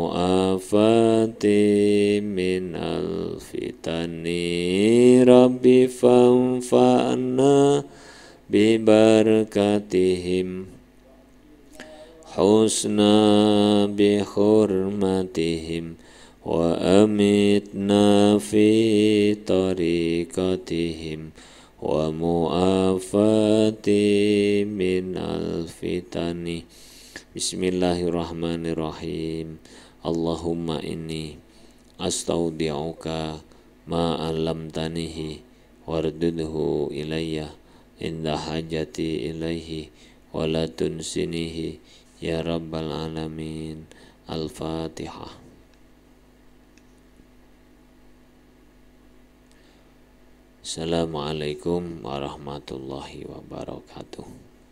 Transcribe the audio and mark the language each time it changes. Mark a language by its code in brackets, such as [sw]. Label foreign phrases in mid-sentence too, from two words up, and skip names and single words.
[ar] ومعافاة من الفتن ربي فانفعنا ببركتهم حسنى بحرمتهم وأمتنا في طريقتهم ومعافاة من الفتن. Bismillahirrahmanirrahim. اللهم إني أستودعك ما علمتنيه فاردده إلي عند حاجتي إليه ولا تنسنيه يا رب العالمين. Al-Fatihah. السلام عليكم ورحمة الله وبركاته.